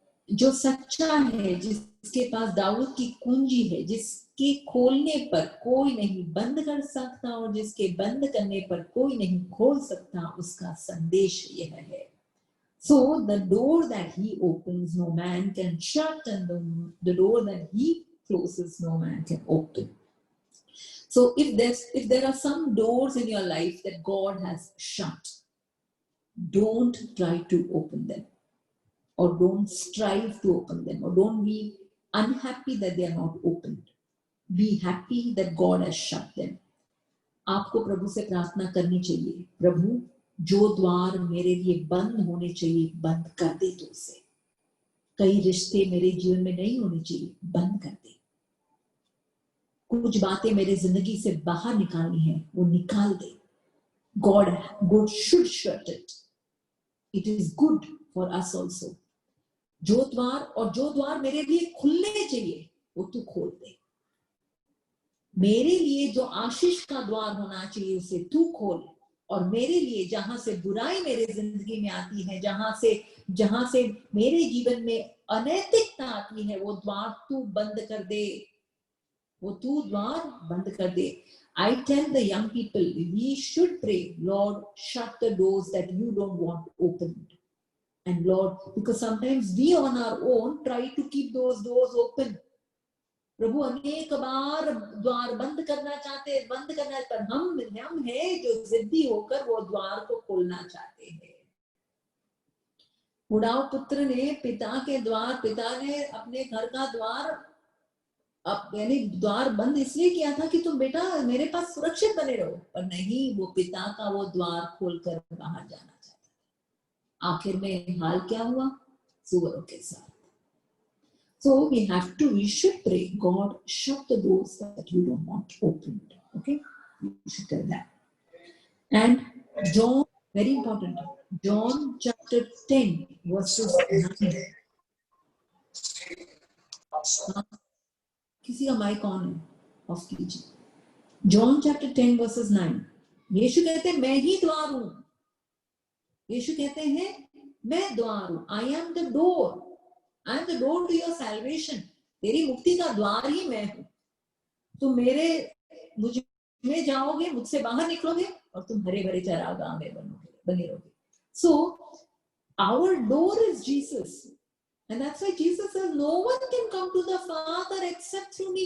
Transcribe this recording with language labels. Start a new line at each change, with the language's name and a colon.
Hindi: जो सच्चा है, जिसके पास दाऊद की कुंजी है, जिसके खोलने पर कोई नहीं बंद कर सकता और जिसके बंद करने पर कोई नहीं खोल सकता, उसका संदेश यह है।
English: So the door that he opens, no man can shut, and the door that he closes, no man can open. So if there are some doors in your life that God has shut, don't try to open them, or don't strive to open them, or don't be unhappy that they are not opened. Be happy that God has shut them.
Hindi: आपको प्रभु से प्रार्थना करनी चाहिए, प्रभु जो द्वार मेरे लिए बंद होने चाहिए, बंद कर दे तू उसे। कई रिश्ते मेरे जीवन में नहीं होने चाहिए, बंद कर दे। कुछ बातें मेरे जिंदगी से बाहर निकालनी है, वो निकाल दे।
English: God should shut it. It is good for us also.
Hindi: जो द्वार मेरे लिए खुलने चाहिए वो तू खोल दे। मेरे लिए जो आशीष का द्वार होना चाहिए उसे तू खोल, और मेरे लिए जहां से बुराई मेरे जिंदगी में आती है, जहां से मेरे जीवन में अनैतिकता आती है, वो द्वार तू बंद कर दे, वो तू द्वार बंद कर दे।
English: I tell the young people, we should pray, Lord, shut the doors that you don't want opened. And Lord, because sometimes we on our own try to keep those doors open.
Hindi: प्रभु अनेक बार द्वार बंद करना चाहते, पर हम हैं जो जिद्दी होकर वो द्वार को खोलना चाहते हैं। बुढ़ाऊ पुत्र ने पिता ने अपने घर का द्वार यानी द्वार बंद इसलिए किया था कि तुम बेटा मेरे पास सुरक्षित बने रहो, पर नहीं, वो पिता का वो द्वार खोलकर बाहर जाना चाहता था। आखिर में हाल क्या हुआ? सुअरों के साथ।
English: So we should pray, God, shut the doors that you don't want opened. Okay, you should tell that. And John, very important, John chapter 10 verses 9.
Hindi: किसी का माइक ऑन है, ऑफ कीजिए। John chapter 10 versus 9। यीशु कहते हैं मैं ही द्वार हूं। यीशु कहते हैं मैं द्वार हूं।
English: I am the door, I am the door to your salvation.
Hindi: तेरी मुक्ति का द्वार ही मैं हूं। तुम मुझ में जाओगे, मुझसे बाहर निकलोगे और तुम हरे भरे चरागाह में बने रहोगे।
English: So our door is Jesus. And that's why Jesus says, no one can come to the Father except through me.